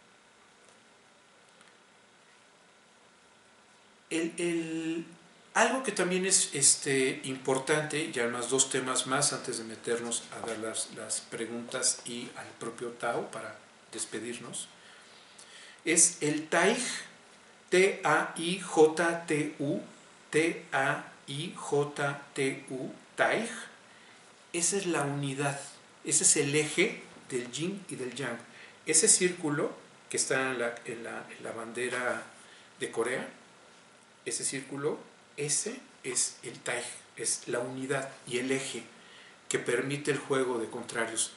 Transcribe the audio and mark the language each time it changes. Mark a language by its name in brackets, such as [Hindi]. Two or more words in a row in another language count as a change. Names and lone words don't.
[Spanish] Algo que también es importante, ya más dos temas más antes de meternos a ver las preguntas y al propio Tao para despedirnos, es el Taij, T-A-I-J-T-U, T-A-I-J-T-U, Taij. Esa es la unidad, ese es el eje del yin y del yang. Ese círculo que está en la bandera de Corea, ese círculo, ese es el Taij, es la unidad y el eje que permite el juego de contrarios.